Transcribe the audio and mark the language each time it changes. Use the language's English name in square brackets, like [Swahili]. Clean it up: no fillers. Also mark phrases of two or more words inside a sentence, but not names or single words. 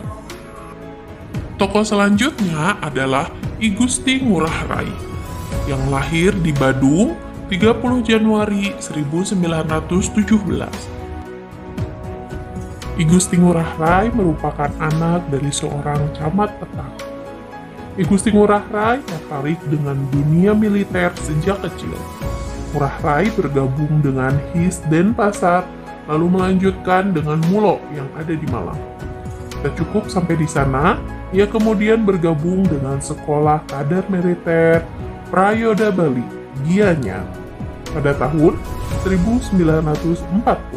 [Indonesian] Tokoh selanjutnya adalah I Gusti Ngurah Rai, yang lahir di Badung 30 Januari 1917. I Gusti Ngurah Rai merupakan anak dari seorang camat petang. I Gusti Ngurah Rai tertarik dengan dunia militer sejak kecil. Ngurah Rai bergabung dengan His Denpasar, lalu melanjutkan dengan Mulo yang ada di Malang. Tak cukup sampai di sana, ia kemudian bergabung dengan Sekolah Kader Militer Prayoda Bali, Gianyar, pada tahun 1940.